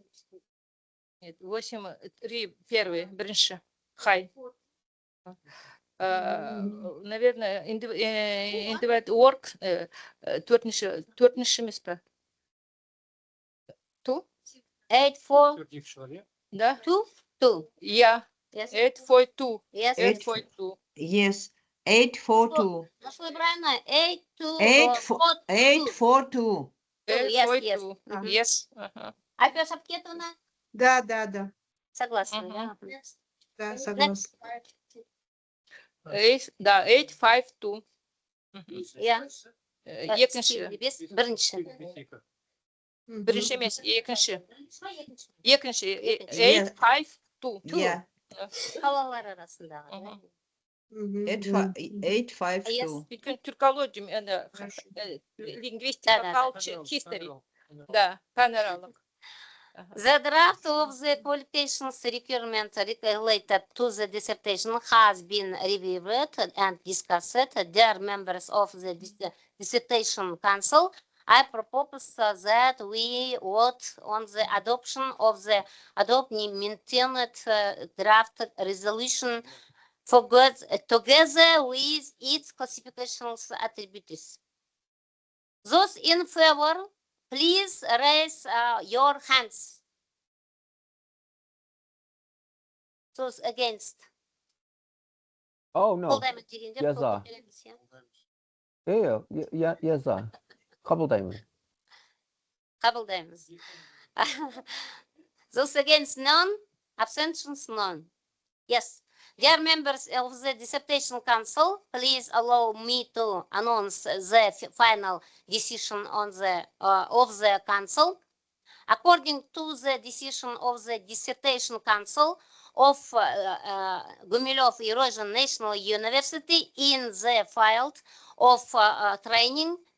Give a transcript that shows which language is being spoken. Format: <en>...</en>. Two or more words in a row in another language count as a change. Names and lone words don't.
<ru>Нет, 8.3. Первый.</ru> <kk>Бірінші. Хай. наверное,</kk> <en>individual work,</en> <kk>төртінші емес пе?</kk> <en>Two? 842.</en> <ru>Да?</ru> <en>Two. Yeah. Yes. 842. Yes. 842. Yes, 842.</en> <ru>Нашли правильно? 82. 842.</ru> <en>Yes, yes. 842. Мгм. Yes.</en> <ru>Ага. Альбия Шапкетовна? Да, да, да. Согласна, Мгм. да? Да, согласна. Да, 852. Я.</ru> <kk>Екінші. Бірінші. Мгм. Бірінші емес, екінші. Екінші. Екінші. Екінші. 852.</kk> <en>Yeah,</en> <kk>Қалалар арасындағы. Мгм. Мгм. 852. Өйткені түркология, лингвистика,</kk> <ru>Да.</ru> <en>culture, history.</en> <kk>Да, пәнаралық.</kk> <en>The draft of the qualifications requirement related to the dissertation has been reviewed and discussed. Dear members of the dissertation council, I propose that we vote on the adoption of the maintained draft resolution together with its classifications attributes. Those in favor, please raise your hands. Those against. Oh, no.</en> <kk>Қолдаймын дегендер</kk> <en>Yes,</en> <kk>қол көтеріңіз, иә. Yes, қабылдаймын. Қабылдаймыз.</kk> <en>Those against, none. Abstentions, none. Yes. Dear members of the dissertation council, please allow me to announce the final decision on the of the council. According to the decision of the dissertation council of Gumilev Eurasian National University in the field of training</en>